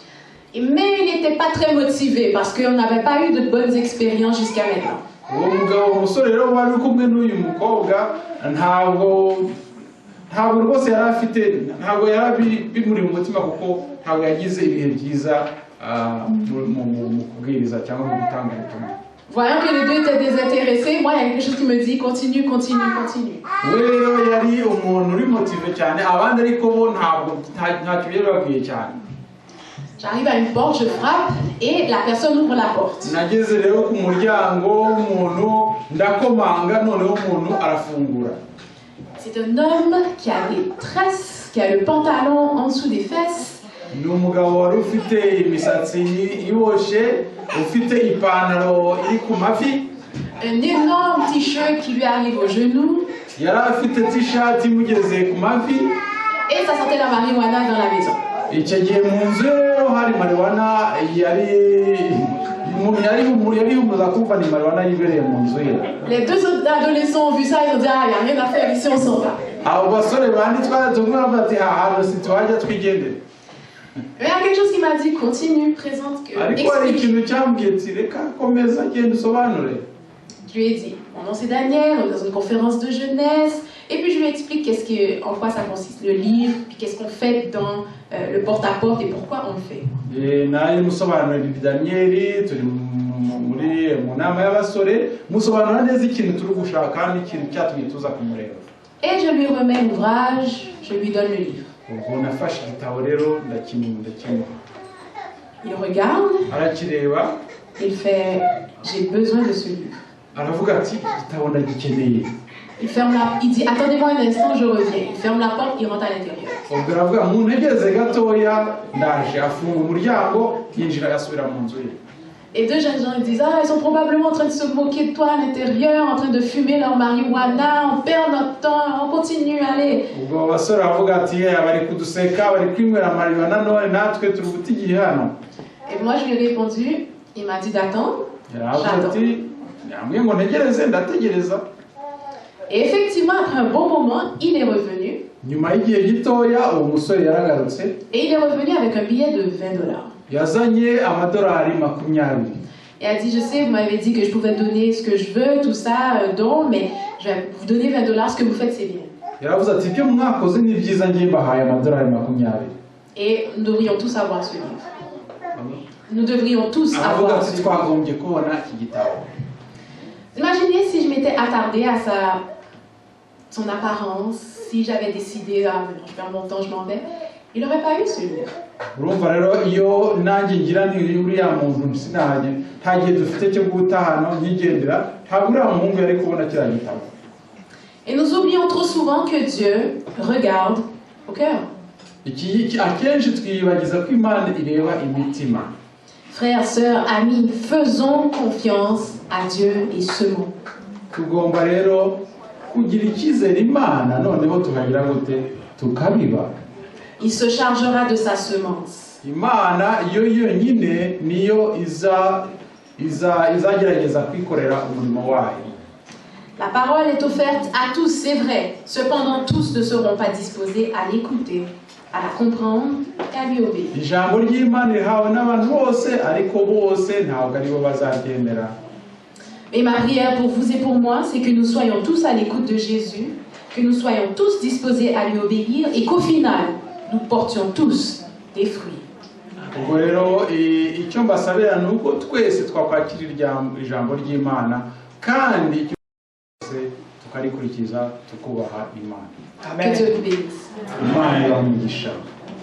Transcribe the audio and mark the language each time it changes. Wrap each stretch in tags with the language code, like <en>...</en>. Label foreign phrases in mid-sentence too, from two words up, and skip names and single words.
<fr>Mais il n'était pas très motivé parce qu'on n'avait pas eu de bonnes expériences jusqu'à maintenant.</fr> <rw>Uwo mugabo umusore rero wari kumwe n'uyu mukobwa ntabwo rwose yari afite ntabwo yari bimuri mu mutima kuko ntabwo yagize ibihe byiza mu kubwiriza cyangwa mu gutanga ubutumwa.</rw> <fr>Voyant que les deux étaient désintéressés, moi il y a quelque chose qui me dit continue, continue, continue.</fr> <rw>We rero yari umuntu uri motivé cyane abandi ariko bo ntacyo yari babwiye cyane.</rw> <fr>J'arrive à une porte, je frappe et la personne ouvre la porte.</fr> <rw>Nageze rero ku muryango w'umuntu ndakomanga noneho umuntu arafungura.</rw> <fr>C'est un homme qui a des tresses, qui a le pantalon en dessous des fesses.</fr> <rw>Ni umugabo wari ufite imisatsi iboshye ufite ipantaro iri ku mavi.</rw> <fr>Un énorme t-shirt qui lui arrive au genou.</fr> <rw>Yari afite t-shirt imugeze ku mavi.</rw> <fr>Et ça sentait la marijuana dans la maison.</fr> <rw>Icyo gihe mu nzu rero hari marijuana yari umuza kumva ni marijuana yibereye mu nzu ye.</rw> <fr>Les deux autres adolescents ont vu ça et ont dit ah, il n'y a rien à faire ici, on s'en va.</fr> <rw>Abo basore bandi twaratumwe bati aha si twajya twigendera.</rw> <fr>Il y a quelque chose qui m'a dit continue, présente que</fr> <rw>ariko hari ikintu cyambwiye ati reka komeza genda usobanure.</rw> <fr>Je lui ai dit, mon nom c'est Daniel, on est dans une conférence de jeunesse, et puis je lui explique en quoi ça consiste, le livre, puis qu'est-ce qu'on fait dans le porte-à-porte et pourquoi on le fait.</fr> <rw>Naye musobanurira Daniel, turi mu nama y'abasore, musobanurira neza ikintu turi gushaka n'ikintu cyatumye tuza kumureba.</rw> <fr>Et je lui remets l'ouvrage, je lui donne le livre.</fr> <rw>Ubwo nafashe igitabo rero ndakimuha.</rw> <fr>Il regarde,</fr> <rw>arakireba,</rw> <fr>il fait j'ai besoin de ce livre.</fr> <rw>Aravuga ati igitabo ndagikeneye.</rw> <fr>Il dit attendez-moi un instant, je reviens. Il ferme la porte, il rentre à l'intérieur.</fr> <rw>ubwo aravuga muntegereze gatoya ndaje, afunga umuryango yinjira yasubira mu nzu ye.</rw> <fr>Et deux jeunes gens ils disent ah, ils sont probablement en train de se moquer de toi à l'intérieur, en train de fumer leur marijuana, on perd notre temps, on continue, allez.</fr> <rw>Ubwo abasore baravuga ati bari kuduseka, bari kwinywera marijuana none natwe turi guta igihe hano.</rw> <fr>Et moi je lui ai répondu, il m'a dit d'attendre.</fr> <rw>Yaravuze ati yambwiye ngo ntegereze, ndategereza.</rw> <fr>Et effectivement après un bon moment il est revenu.</fr> <rw>Nyuma y'igihe gitoya uwo musore yaragarutse.</rw> <fr>Et il est revenu avec un billet de $20.</fr> <rw>Yazanye amadolari 20.</rw> <fr>Et elle dit, je sais, vous m'avez dit que je pouvais donner ce que je veux, tout ça, don, mais je vais vous donner $20, ce que vous faites, c'est bien.</fr> <rw>Yaravuze ati ibyo mwakoze ni byiza, ngiye mbahaye amadolari 20.</rw> <fr>Et nous devrions tous avoir ce livre. Nous devrions tous avoir ce livre.</fr> <rw>twagombye kubona iki gitabo.</rw> <fr>Imaginez si je m'étais attardée à son apparence, si j'avais décidé, je perds mon temps, je m'en vais, il n'aurait pas eu ce livre.</fr> <rw>Urumva rero iyo nanjye ngira nti uriya muntu sinajye ntagiye dufite cyo guta hano nkigendera, ntabwo uriya muhungu yari kubona kiriya gitabo.</rw> <fr>Et nous oublions trop souvent que Dieu regarde au cœur.</fr> <rw>Akenshi twiyibagiza ko Imana ireba imitima.</rw> <fr>Frères, sœurs, amis, faisons confiance à Dieu et semons.</fr> <rw>Tugomba rero kugira icyizere Imana, noneho tukagira gute tukabiba.</rw> <fr>Il se chargera de sa semence.</fr> <rw>Imana iyo yonyine niyo izagerageza kwikorera umurimo wayo.</rw> <fr>La parole est offerte à tous, c'est vrai. Cependant, tous ne seront pas disposés à l'écouter, à la comprendre et à lui obéir.</fr> <rw>Ijambo ry'Imana rihawe n'abantu bose, ariko bose ntabwo aribo bazaryemera.</rw> <fr>Et ma prière pour vous et pour moi, c'est que nous soyons tous à l'écoute de Jésus, que nous soyons tous disposés à lui obéir et qu'au final, nous portions tous des fruits.</fr> <rw>Ubwo rero icyo mbasabira ni uko twese twakwakira ijambo ry'Imana kandi twese tukarikurikiza tukubaha Imana.</rw> <fr>Que Dieu nous bénisse.</fr> <rw>Imana ibahe umugisha.</rw>